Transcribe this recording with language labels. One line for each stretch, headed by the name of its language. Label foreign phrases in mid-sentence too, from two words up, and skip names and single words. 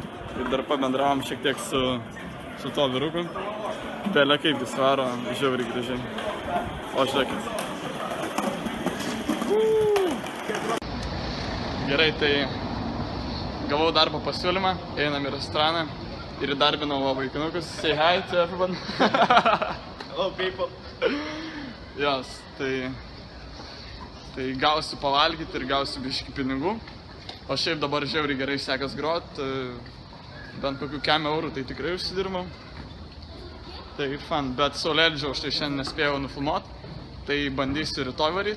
Lithuanian: Ir dar pabendravom šiek tiek su to vyruku. Pelė kaip jis varo, žiauriai gražiai. O žiūrėkit. Gerai, tai gavau darbo pasiūlymą, einam į restoraną ir įdarbinau vaikinukus.
English: Say hi to everyone. Hello people.
Lithuanian: Jos, tai gausiu pavalgyti ir gausiu biškį pinigų. O šiaip dabar žiauriai gerai sekas grot, bent kokių 100 eurų tai tikrai užsidirbau. Tai fan, bet saulėlydžio aš tai šiandien nespėjau nufilmuot, tai bandysiu rytoj varyt.